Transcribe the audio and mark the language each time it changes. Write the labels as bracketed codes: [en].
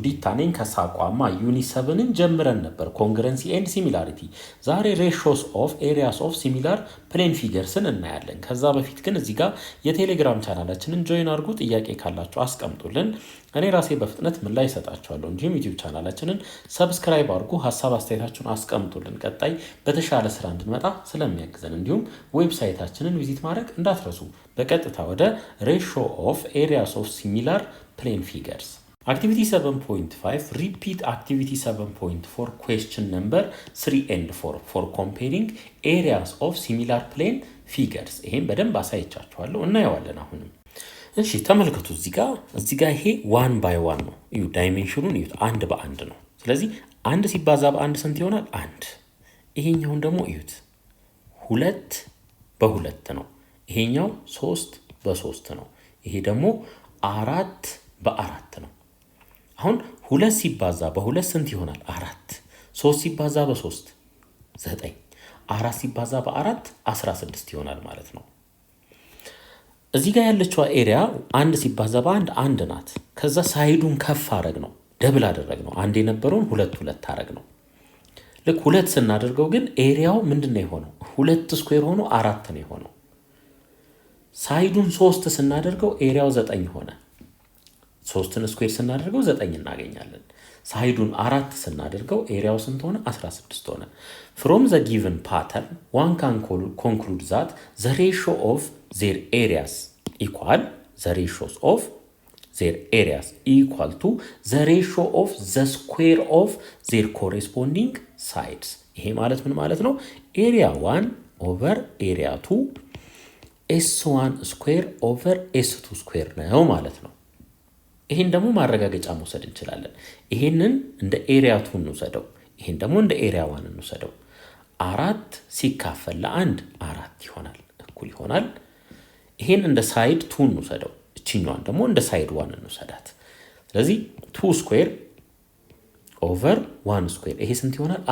[am] ዲታ ነኝ ከሳቋማ ዩኒት 7ን ጀምረን ነበር ኮንግረንሲ ኤንድ ሲሚላሪቲ። ዛሬ ሬሾስ ኦፍ ኤሪያስ ኦፍ ሲሚላር ፕሌን ፊገርስን እናያለን። ከዛ በፊት ግን እዚህ ጋር የቴሌግራም ቻናላችንን ጆይን አድርጉ። ጥያቄ ካላችሁ አስቀምጡልን። እኔ ራሴ በፍጥነት ምላሽ እሰጣችኋለሁ። እንዲሁም ዩቲዩብ ቻናላችንን ሰብስክራይብ አድርጉ። ሀሳብ አስተያየታችሁን አስቀምጡልን። ቀጣይ በተሻለ ስራ እንድንመጣ ስለሚያግዘን እንዲሁም ዌብሳይታችንን ቪዚት ማድረግ እንዳትረሱ። በቀጥታ ወደ ሬሾ ኦፍ ኤሪያስ ኦፍ ሲሚላር plane figures. [en] Activity 7.5 repeat activity 7.4 question number 3 and 4 for comparing areas of similar plane figures. [am] ይሄን በደንብ አሳይቻችኋለሁ እናየዋለን። አሁንም እሺ ተመልከቱ። እዚህ ጋር ይሄ 1 by 1 ነው። እዩ ዳይሜንሽኑን እዩት፣ አንድ በአንድ ነው። ስለዚህ አንድ ሲባዛ በአንድ ስንት ይሆናል? አንድ። ይሄኛውን ደግሞ እዩት፣ 2 በ2 ነው። ይሄኛው 3 በ3 ነው። ይሄ ደግሞ 4 በ4 ነው። አሁን 2 ሲባዛ በ2 ስንት ይሆናል? 4። 3 ሲባዛ በ3 9። 4 ሲባዛ በ4 16 ይሆናል ማለት ነው። እዚህ ጋር ያለችው ኤሪያ 1 ሲባዛ በ1 1 ናት። ከዛ ሳይዱን ከፍ አረግ ነው፣ ደብል አደረግ ነው። አንድ የነበረውን 2 አረግ ነው። ልክ 2 ስናደርገው ግን ኤሪያው ምንድነው የሆነው? 2 ስኩዌር ሆኖ 4 ነው የሆነው። ሳይዱን 3 ስናደርገው ኤሪያው 9 ሆነ። 3ን ስኩዌር ስናደርገው 9 እናገኛለን። ሳይዱን 4 ስናደርገው ኤሪያው ስንት ሆነ? 16 ሆነ። [en] from the given pattern one can conclude that the ratio of their areas equal the ratios of their areas equal to the ratio of the square of their corresponding sides. [am] ይሄ ማለት ምን ማለት ነው? ኤሪያ 1 ኦቨር ኤሪያ 2 S1 ስኩዌር ኦቨር S2 ስኩዌር ነው ማለት ነው። ይሄን ደግሞ ማረጋገጫ መውሰድ እንችላለን። ይሄንን እንደ ኤሪያ 2 እንውሰደው፣ ይሄን ደግሞ እንደ ኤሪያ 1 እንውሰደው። 4 ሲካፈል ለ1 4 ይሆናል፣ እኩል ይሆናል። ይሄን እንደ ሳይድ 2 እንውሰደው፣ እቺኛዋን ደግሞ እንደ ሳይድ 1 እንውሰዳት። ስለዚህ 2 ስኩዌር ኦቨር 1 ስኩዌር ይሄ ስንት ይሆናል?